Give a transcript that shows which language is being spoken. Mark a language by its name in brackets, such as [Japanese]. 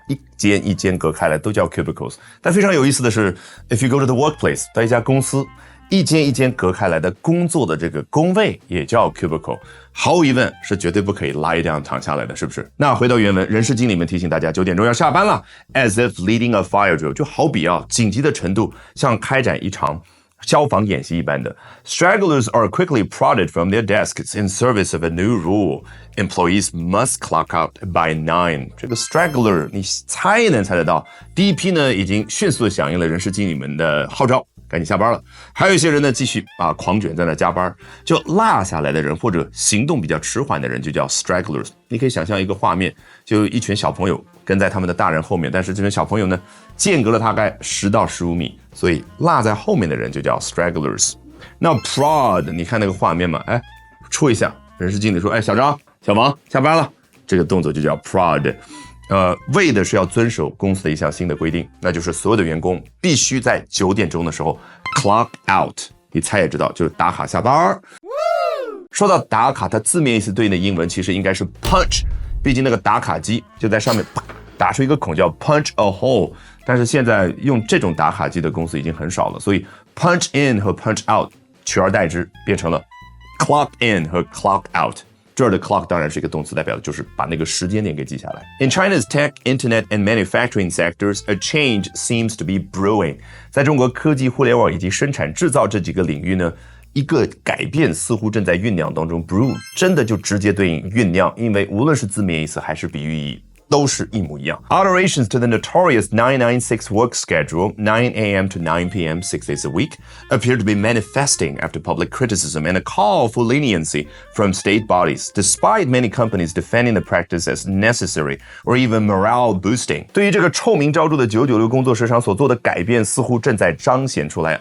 [Chinese] 一间一间隔开来都叫 cubicles。但非常有意思的是 ， [English] if you go to the workplace， [Chinese] 到一家公司，一间一间隔开来的工作的这个工位也叫 cubicle， 毫无疑问是绝对不可以 [English] lie down [Chinese] 躺下来的，是不是？那回到原文，人事经理们提醒大家9点钟要下班了 ， [English] as if leading a fire drill， [Chinese] 就好比紧急的程度像开展一场消防演习一般的。 [English] Stragglers are quickly prodded from their desks in service of a new rule. Employees must clock out by 9. [Chinese] 这个 straggler 你猜也能猜得到，第一批呢已经迅速地响应了人事经理们的号召，赶紧下班了。还有一些人呢继续狂卷在那加班，就落下来的人或者行动比较迟缓的人就叫 stragglers。你可以想象一个画面，就一群小朋友跟在他们的大人后面，但是这群小朋友呢间隔了大概10到15米，所以落在后面的人就叫 stragglers。那 prod 你看那个画面嘛，戳一下，人事经理说小张小王下班了，这个动作就叫 prod。为的是要遵守公司的一项新的规定，那就是所有的员工必须在9点钟的时候 clock out。你猜也知道，就是打卡下班。说到打卡，它字面意思对应的英文其实应该是 punch， 毕竟那个打卡机就在上面打出一个孔叫 [English] punch a hole， [Chinese] 但是现在用这种打卡机的公司已经很少了，所以 punch in 和 punch out 取而代之，变成了 clock in 和 clock out。这儿的 clock 当然是一个动词，代表的就是把那个时间点给记下来。 [English] In China's tech, internet, and manufacturing sectors, a change seems to be brewing. [Chinese] 在中国科技、互联网以及生产制造这几个领域呢，一个改变似乎正在酝酿当中。 brew 真的就直接对应酝酿，因为无论是字面意思还是比喻意义，都是一模一样。 [English] Alterations to the notorious 996 work schedule, 9 a.m. to 9 p.m. 6 days a week, appear to be manifesting after public criticism and a call for leniency from state bodies, despite many companies defending the practice as necessary or even morale boosting. [Chinese] 对于这个臭名昭著的996工作时长所做的改变，似乎正在彰显出来。